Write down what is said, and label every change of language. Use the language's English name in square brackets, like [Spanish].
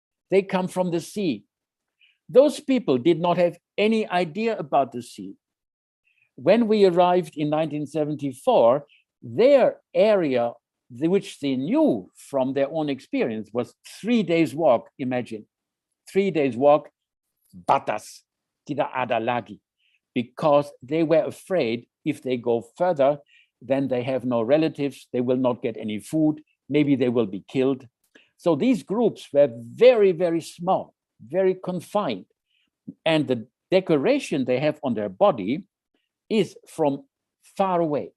[English] They come from the sea. Those people did not have any idea about the sea. When we arrived in 1974, their area, which they knew from their own experience, was 3 days walk, imagine. 3 days walk, [Indonesian] batas, tidak ada lagi. [English] Because they were afraid if they go further, then they have no relatives, they will not get any food, maybe they will be killed. So these groups were very, very small, very confined. And the decoration they have on their body is from far away.